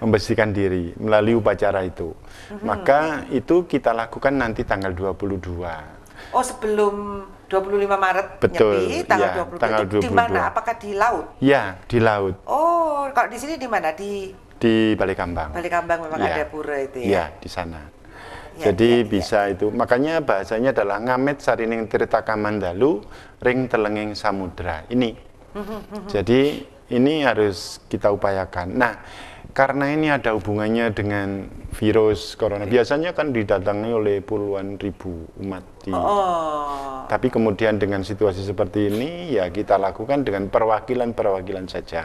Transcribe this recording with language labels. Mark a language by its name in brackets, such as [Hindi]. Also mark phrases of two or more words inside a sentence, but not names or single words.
[Indonesian] Membersihkan diri melalui upacara itu. Maka itu kita lakukan nanti tanggal 22. Oh, sebelum 25 Maret Betul, Nyepi, tanggal ya, 22. tanggal Itu di 22. mana? Apakah di laut? Ya, di laut. Oh, kalau di sini di mana? Di Balikambang. Balikambang memang Ya. ada pura itu ya. Iya, di sana. Ya, Jadi ya, bisa itu. Makanya bahasanya adalah [Balinese] ngamet sarining tirta kamandalu ring telenging samudra. [Indonesian] Ini. Jadi ini harus kita upayakan. Nah, karena ini ada hubungannya dengan virus corona. Biasanya kan didatangi oleh puluhan ribu umat di. Tapi kemudian dengan situasi seperti ini ya kita lakukan dengan perwakilan-perwakilan saja.